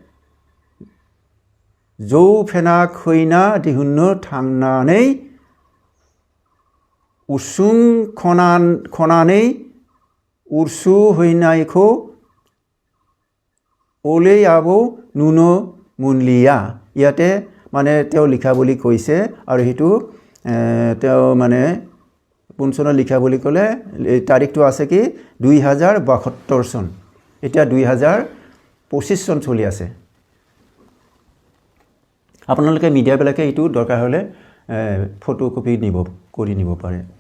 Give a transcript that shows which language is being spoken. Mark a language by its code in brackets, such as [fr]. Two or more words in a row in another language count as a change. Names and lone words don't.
[brx] जौ फेना खैना दिहुननो थांनानै उसुं खनानै उरसु हैनायखौ ओले आबौ नुनो मोनलिया [as] ইয়াতে মানে তেও লিখা বুলি কৈছে আৰু হেতু তেও মানে পুনচনৰ লিখা বুলি ক'লে তাৰিখটো আছে কি 2072 চন এটা 2025 চন চলি আছে আপোনালোকে মিডিয়া বিলাকে এটো দৰকাৰ হলে ফটোকপি কৰি নিব পাৰে